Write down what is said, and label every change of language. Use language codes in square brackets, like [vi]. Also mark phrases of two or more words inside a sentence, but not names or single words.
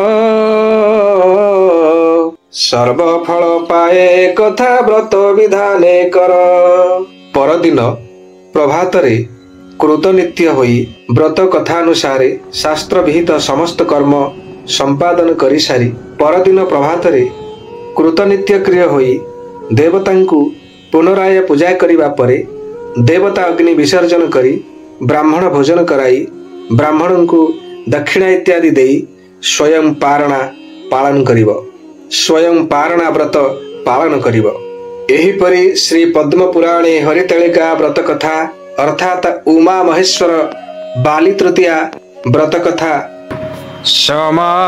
[or] ସର୍ବ ଫଳ ପାଏ କଥା ବ୍ରତ ବିଧାନେ କର ପରଦିନ ପ୍ରଭାତରେ କୃତ ନିତ୍ୟ ହୋଇ ବ୍ରତ କଥାନୁସାରେ ଶାସ୍ତ୍ର ବିହିତ ସମସ୍ତ କର୍ମ ସମ୍ପାଦନ କରି ସାରି ପରଦିନ ପ୍ରଭାତରେ କୃତନିତ୍ୟ କ୍ରିୟ ହୋଇ ଦେବତାଙ୍କୁ ପୁନରାୟ ପୂଜା କରିବା ପରେ ଦେବତା ଅଗ୍ନି ବିସର୍ଜନ କରି ବ୍ରାହ୍ମଣ ଭୋଜନ କରାଇ ବ୍ରାହ୍ମଣଙ୍କୁ ଦକ୍ଷିଣା ଇତ୍ୟାଦି ଦେଇ ସ୍ୱୟଂ ପାରଣା ପାଳନ କରିବ ସ୍ୱୟଂ ପାରଣା ବ୍ରତ ପାଳନ କରିବ ଏହିପରି ଶ୍ରୀ ପଦ୍ମ ପୁରାଣେ ହରିତଲିକା ବ୍ରତ କଥା ଅର୍ଥାତ ଉମା ମହେଶ୍ୱର ବାଲି ତୃତୀୟା ବ୍ରତ କଥା ସମାପ୍ତମ୍।